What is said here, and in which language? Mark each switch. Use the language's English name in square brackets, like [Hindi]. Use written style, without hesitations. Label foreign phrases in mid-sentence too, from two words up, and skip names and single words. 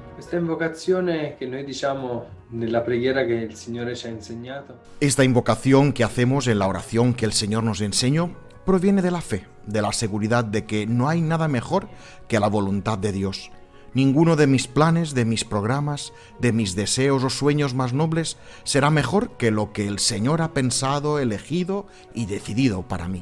[Italian] Questa invocazione che noi diciamo nella preghiera che il Signore ci ha insegnato [Spanish] Esta invocación que hacemos en la oración que el Señor nos enseñó proviene de la fe, de la seguridad de que no hay nada mejor que la voluntad de Dios. Ninguno de mis planes, de mis programas, de mis deseos o sueños más nobles será mejor que lo que el Señor ha pensado, elegido y decidido para mí.